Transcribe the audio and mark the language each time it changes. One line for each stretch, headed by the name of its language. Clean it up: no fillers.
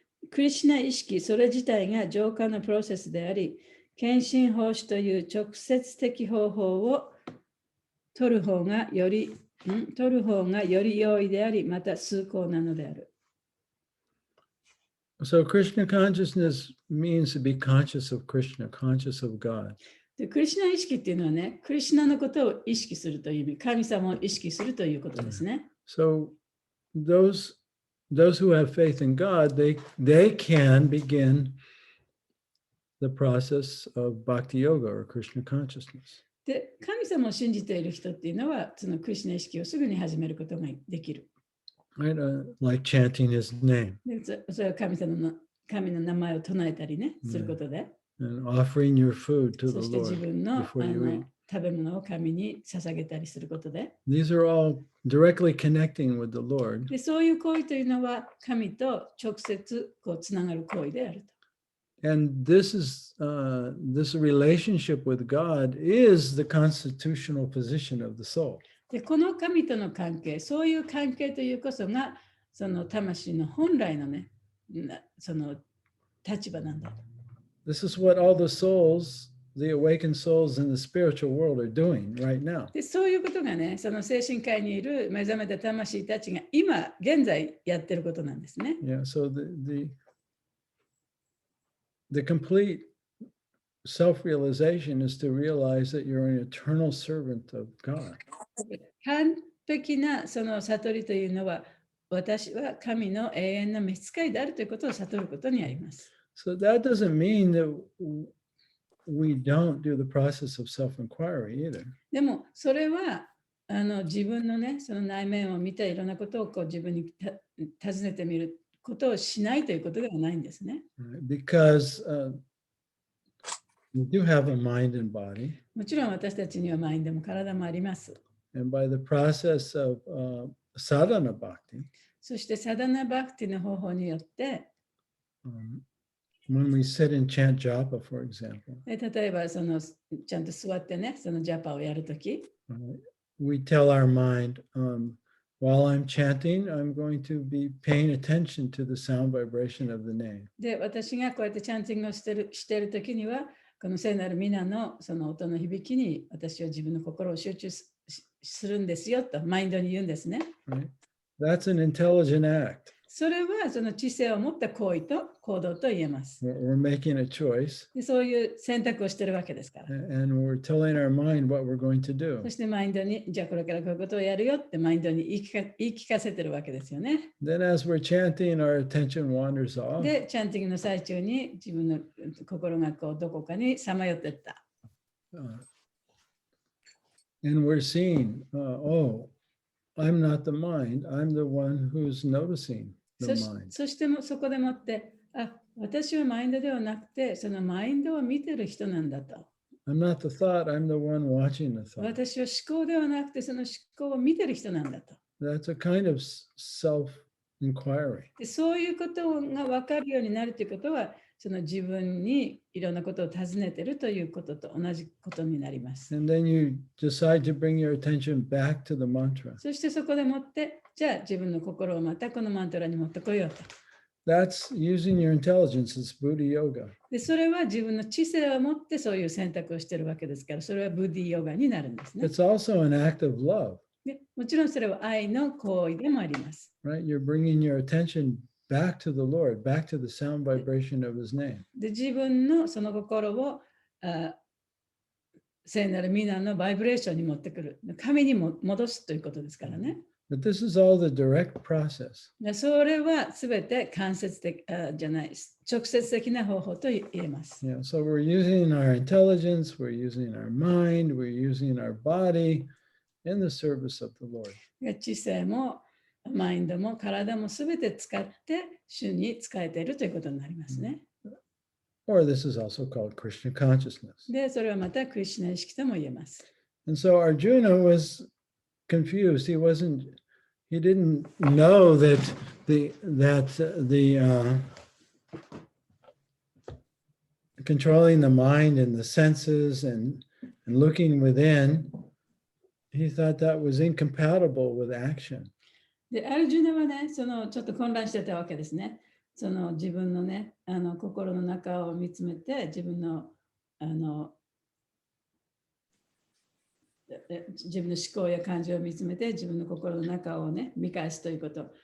Japanese: クリシュナ意識、それ自体が浄化のプロセスであり、献身奉仕という直接的方法を取る方がより良いであり、また崇高なのである。
English: So Krishna consciousness means to be conscious of Krishna, conscious of God.
Japanese: で、クリシュナ意識っていうのはね、クリシュナのことを意識するという意味、神様を意識するということですね。
English: So those who have faith in God, they can begin the process of bhakti yoga or Krishna consciousness.
Japanese: で、神様を信じている人っていうのは、そのクリシュナ意識をすぐに始めることができる。
English: Right? Like chanting his name
Japanese: で、それは神の名前を唱えたりね、することで、
English: and offering your food to
Japanese: そ
English: Lord
Japanese: 分の
English: before you eat.
Japanese: 食べ物を神に捧げたりすることで、
English: These are all directly connecting with the Lord.
Japanese: で、そういう行為というのは神と直接つながる行為であると。
English: And this relationship with God is the constitutional position of the soul.
Japanese: で、この神との関係、そういう関係というこそが、その魂の本来のね、その立場なんだ。
English: This is what all the souls, the awakened souls in the spiritual world are doing right now.
Japanese: で、そういうことがね、その精神界にいる目覚めた魂たちが今、現在やってることなんですね。
English: Yeah, so the complete self-realization is to realize that you're an eternal servant of God.
Japanese: 完璧なその悟りというのは、私は神の永遠の召使いであるということを悟ることにあります。
English: So that doesn't mean that we don't do the process of self-inquiry either.
Japanese: でも、それは自分のね、その内面を見ていろんなことを自分に尋ねてみることをしないということではないんですね。
English: Because we do have a mind and body.
Japanese: もちろん私たちにはマインドも体もあります。
English: And by the process of sadhana bhakti,
Japanese: そしてサダナバクティの方法によって、
English: when we sit and chant japa, for example,
Japanese: 例えばちゃんと座ってね、そのジャパをやるとき、
English: we tell our mind, while I'm chanting, I'm going to be paying attention to the sound vibration of the name.
Japanese: で、私がこうやってチャンティングをしているときには、この聖なる皆のその音の響きに私は自分の心を集中するんですよとマインドに言うんですね。
English: Right? That's an intelligent act.
Japanese: それはその知性を持った行為と行動と言えます。
English: We're making a choice.
Japanese: で、そういう選択をしているわけですから。
English: And we're telling our mind what we're going to do.
Japanese: そしてマインドに、じゃあこれからこういうことをやるよってマインドに言い聞かせてるわけですよね。
English: Then as we're chanting, our attention wanders off.
Japanese: で、チャンティングの最中に自分の心がどこかにさまよっていった。
English: And we're seeing, oh, I'm not the mind. I'm the one who's noticing the mind.
Japanese: そしてそこでもって、私はマインドではなくて、そのマインドを見てる人なんだと。
English: I'm not the thought. I'm the one watching the thought.
Japanese: 私は思考ではなくて、その思考を見てる人なんだと。
English: That's a kind of self-inquiry.
Japanese: で、そういうことが分かるようになるということは、その自分にいろんなことを尋ねてるということと同じことになります。
English: And then you decide to bring your attention back to the mantra.
Japanese: そしてそこでもって、じゃあ自分の心をまたこのマントラに持ってこようと。
English: That's using your intelligence. It's Buddha yoga.
Japanese: で、それは自分の知性を持ってそういう選択をしているわけですから、それはブッディヨガになるんですね。
English: It's also an act of love,
Japanese: で、もちろんそれは愛の行為でもあります。
English: right? You're bringing your attention back to the Lord, back to the sound vibration of his name.
Japanese: で、自分のその心を聖なる皆のバイブレーションに持ってくる。神にも戻すということですからね。
English: But this is all the direct process.
Japanese: で、それはすべて間接的じゃない、直接的な方法と言えます。
English: Yeah, so we're using our intelligence, we're using our mind, we're using our body in the service of the Lord.
Japanese: 知性もマインドも体もすべて使って主に使えているということになりますね。
English: Or this is also called Krishna consciousness.
Japanese: で、それはまたクリシュナ意識とも言えます。
English: And so Arjuna was confused. He didn't know that the controlling the mind and the senses and looking within, he thought that was incompatible with action.
Japanese: で、アルジュナはね、ちょっと混乱してたわけですね。自分のね、心の中を見つめて、自分の思考や感情を見つめて、自分の心の中をね、見返すということ。